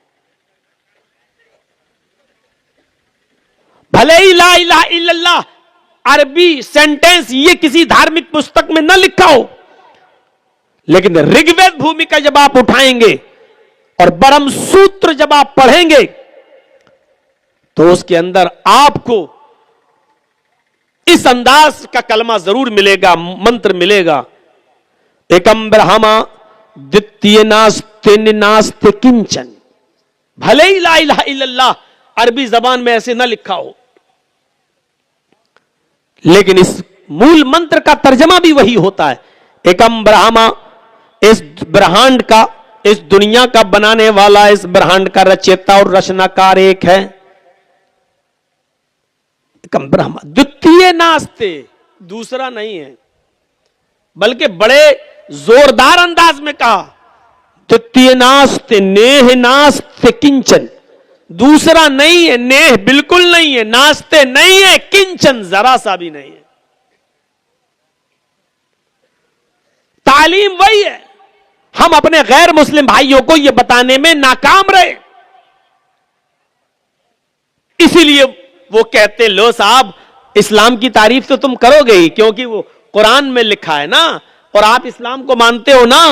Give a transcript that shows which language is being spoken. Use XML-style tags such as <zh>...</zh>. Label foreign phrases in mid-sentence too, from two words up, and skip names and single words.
<ur>بھلے ہی</ur> <ar>لا الہ الا اللہ</ar> <ur>عربی سینٹینس یہ کسی دھارمک پستک میں نہ لکھا ہو, لیکن رگ وید بھومکا جب آپ اٹھائیں گے اور برہم سوتر جب آپ پڑھیں گے تو اس کے اندر آپ کو اس انداز کا کلمہ ضرور ملے گا, منتر ملے گا.</ur> <sa>एकम् ब्रह्म द्वितीय नास्ति नास्ति किञ्चन.</sa> <ur>بھلے ہی</ur> <ar>لا الہ الا اللہ</ar> <ur>عربی زبان میں ایسے نہ لکھا ہو, لیکن اس مول منتر کا ترجمہ بھی وہی ہوتا ہے.</ur> <sa>एकम् ब्रह्म,</sa> <ur>اس برہانڈ کا, اس دنیا کا بنانے والا, اس برہانڈ کا رچیتا اور رچناکار ایک ہے.</ur> <sa>एकम् ब्रह्म द्वितीय नास्ति,</sa> <ur>دوسرا نہیں ہے, بلکہ بڑے زوردار انداز میں کہا</ur> <sa>द्वितीय नास्ति नेह नास्ति किञ्चन,</sa> <ur>دوسرا نہیں ہے, نیہ بالکل نہیں ہے, ناستے نہیں ہے, کنچن ذرا سا بھی نہیں ہے. تعلیم وہی ہے. ہم اپنے غیر مسلم بھائیوں کو یہ بتانے میں ناکام رہے, اسی لیے وہ کہتے لو صاحب اسلام کی تعریف تو تم کرو گے ہی, کیونکہ وہ قرآن میں لکھا ہے نا, اور آپ اسلام کو مانتے ہو نا.</ur>